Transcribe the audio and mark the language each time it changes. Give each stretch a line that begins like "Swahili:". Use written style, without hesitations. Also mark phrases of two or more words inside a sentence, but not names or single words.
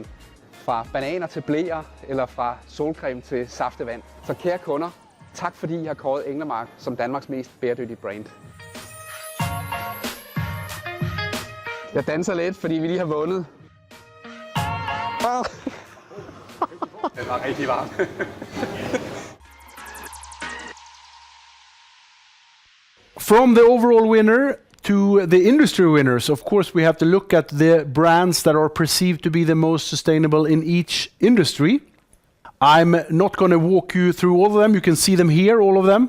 Danish: Fra bananer til bleer, eller fra solcreme til saftevand. Så kære kunder, tak fordi I har kåret Englamark som Danmarks mest bæredygtige brand. Jeg danser lidt, fordi vi lige har vundet. Det var rigtig varmt.
English: From the overall winner to the industry winners, of course, we have to look at the brands that are perceived to be the most sustainable in each industry. I'm not going to walk you through all of them. You can see them here, all of them.